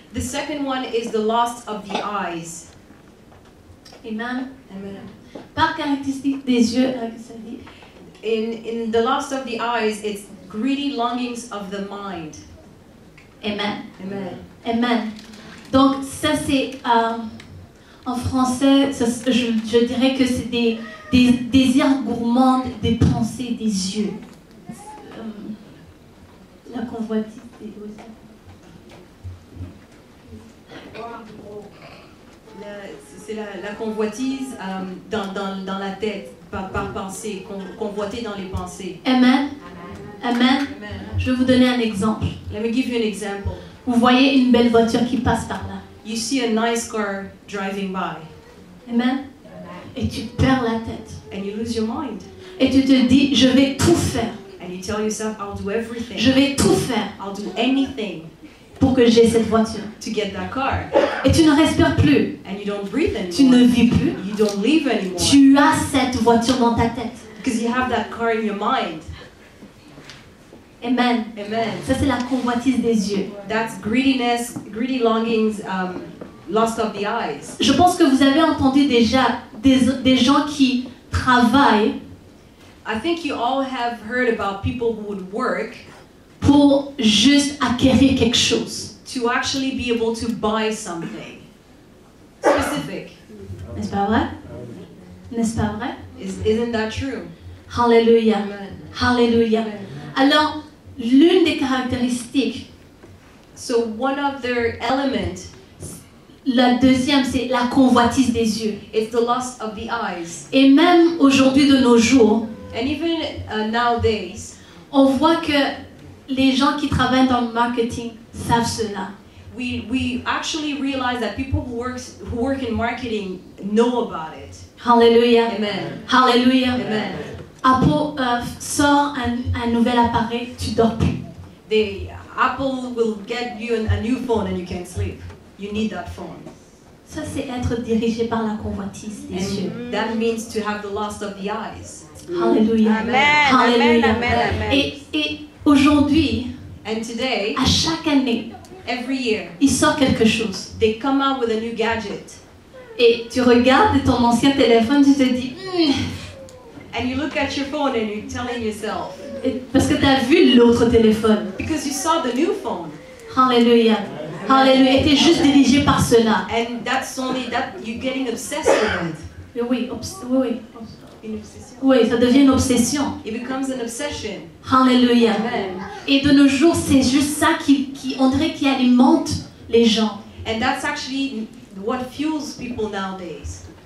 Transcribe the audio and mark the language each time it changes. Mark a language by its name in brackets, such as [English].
[English] The second one is the lust of the eyes. Amen. Amen. [French] Par caractéristique des yeux, ça dit, [English] In the lust of the eyes, it's greedy longings of the mind. Amen. Amen. Amen. [French] Donc ça c'est en français, je dirais que c'est des désirs gourmands des pensées des yeux. La convoitise des yeux. C'est la convoitise dans la tête, par pensée, convoiter dans les pensées. Amen. Amen. Amen. Je vais vous donner un exemple. [English] Let me give you an example. [French] Vous voyez une belle voiture qui passe par là. [English] You see a nice car driving by, [French] Amen. Et tu perds la tête. [English] and you lose your mind. [French] Et tu te dis, je vais tout faire. [English] And you tell yourself, I'll do everything. [French] Je vais tout faire [English] I'll do anything [French] pour que j'ai cette voiture. [English] to get that car. [French] Et tu ne respires plus. [English] And you don't breathe [French] Tu ne [English] anymore. [French] vis plus. [English] You don't live anymore. [French] Tu as cette voiture dans ta tête. [English] Because you have that car in your mind. Amen. Amen. [French] Ça, c'est la convoitise des yeux. [English] That's greediness, greedy longings, lust of the eyes. [French] Je pense que vous avez entendu déjà des gens qui travaillent [English] I think you all have heard about people who would work [French] pour juste acquérir quelque chose. [English] to actually be able to buy something specific. [French] N'est-ce pas vrai? N'est-ce pas vrai? [English] Isn't that true? Hallelujah. Amen. Hallelujah. Amen. [French] Alors, l'une des caractéristiques, [English] So one of their elements [French] la deuxième, c'est la convoitise des yeux. [English] is the lust of the eyes. [French] Et même aujourd'hui de nos jours, [English] And even nowadays, [French] on voit que les gens qui travaillent dans le marketing savent cela. [English] we actually realize that people who work in marketing know about it. Hallelujah. Amen. Hallelujah. Amen. [French] Apple sort un nouvel appareil, tu dors plus. [English] Apple will get you a new phone and you can't sleep. You need that phone. [French] Ça, c'est être dirigé par la convoitise des yeux. [English] And that means to have the lust of the eyes. Hallelujah. Amen. Hallelujah. Amen. Amen. Amen. [French] Et aujourd'hui, [English] And today, [French] à chaque année, [English] every year, [French] il sort quelque chose. [English] they come out with a new gadget. [French] Et tu regardes ton ancien téléphone, tu te dis, [English] And you look at your phone and you're telling yourself, [French] parce que tu as vu l'autre téléphone. [English] because you saw the new phone. Hallelujah. Hallelujah. [French] Et tu es juste dirigé par cela. [English] And that's only that you're getting obsessed with it. [French] Oui, oui. Une obsession. Oui, ça devient une obsession. [English] It becomes an obsession. Hallelujah. Amen. [French] Et de nos jours, c'est juste ça on dirait qui alimente les gens. [English] And that's actually what fuels people nowadays.